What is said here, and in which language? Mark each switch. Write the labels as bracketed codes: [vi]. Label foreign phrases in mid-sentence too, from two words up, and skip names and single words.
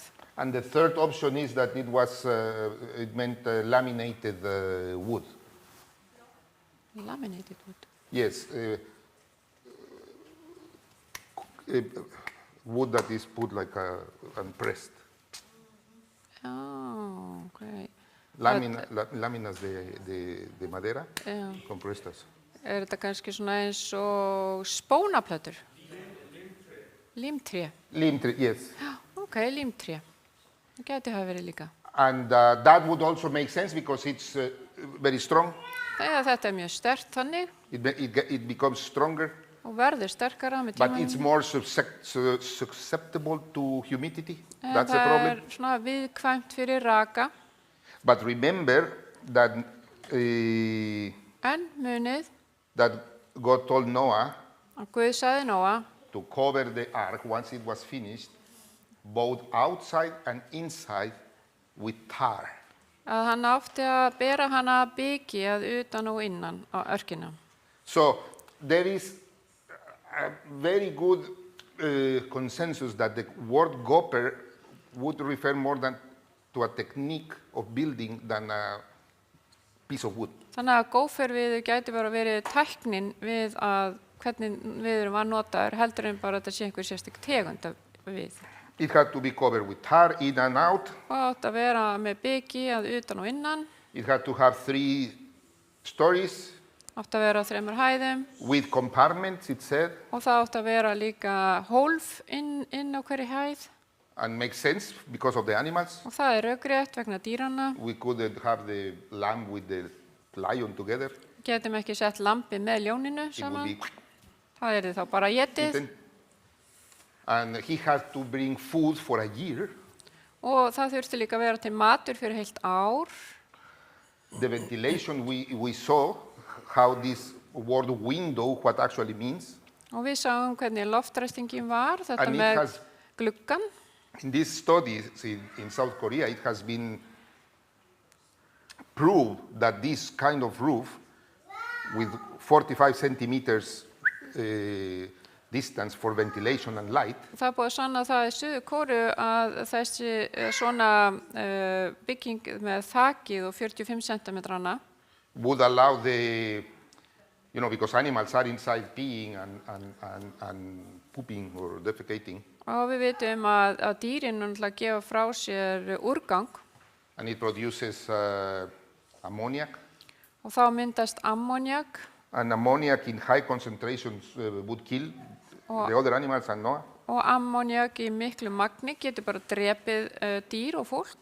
[en] And the third option is that it meant laminated wood. Laminated wood. Yes, wood that is put like and pressed. Oh, okay. [es] Láminas de madera [is] Já. [es] compuestas. [is] Er þetta kannski svona eins og spónaplötur? Límtré. [en] Limtree, yes. [is] Ok, límtré. Það gæti hafa verið líka. [en] And that would also make sense because it's very strong. [is] Þegar þetta er mjög sterkt þannig [en] It becomes stronger, [is] og verður sterkara með [en] but it's [is] tímanum. [en] more susceptible to humidity. [is] En [en] That's the [is] það [en] problem. [is] er svona viðkvæmt fyrir raka. [en] But remember that [is] En munið [en] that God told Noah [is] að Guð sagði Nóa [en] to cover the ark once it was finished, both outside and inside, with tar. [is] að hann átti að bera hana biki að utan og innan á örkina. [en] So there is a very good consensus that the word gopher would refer more than to a technique of building than a piece of wood. [is] Þannig að góferviður gæti bara verið tæknin við að hvernig viðurinn var notaður heldur en bara að þetta sé einhver sérstök tegund af við. [en] It had to be covered with tar in and out. [is] Og átti að vera með biki að utan og innan, [en] It had to have 3 stories [is] átti að vera á 3 hæðum [en] with compartments, it said, [is] og það átti að vera líka hólf inn á hverju hæð [en] and makes sense because of the animals. [is] og það er rökrétt vegna dýranna. [en] We couldn't have the lamb with the lion together. [is] Getum ekki sett lampið með ljóninu [en] It would [is] saman, [en] be [is] það er þá bara étið [en] eaten. And he had to bring food for a year. [is] og það þurfti líka að vera til matur fyrir heilt ár. [en] The ventilation, we saw how this word window, what actually means. [is] Og við sáum hvernig loftræstingin var, þetta [en] And it [is] með [en] has- [is] gluggan. [en] In these studies in South Korea, it has been proved that this kind of roof with 45 centimeters distance for ventilation and light [is] Það er búið að sanna það í Suður Kóreu að þessi svona bygging með þakið og 45 cm [en] would allow because animals are inside peeing and pooping or defecating, [is] og við vitum að dýrin náttúrulega gefa frá sér úrgang [en] and it produces ammoniac. [is] og þá myndast ammoniak [en] And ammoniac in high concentrations would kill the other animals and Noah. [is] og ammoniak í miklu magni getur bara drepið dýr og fólk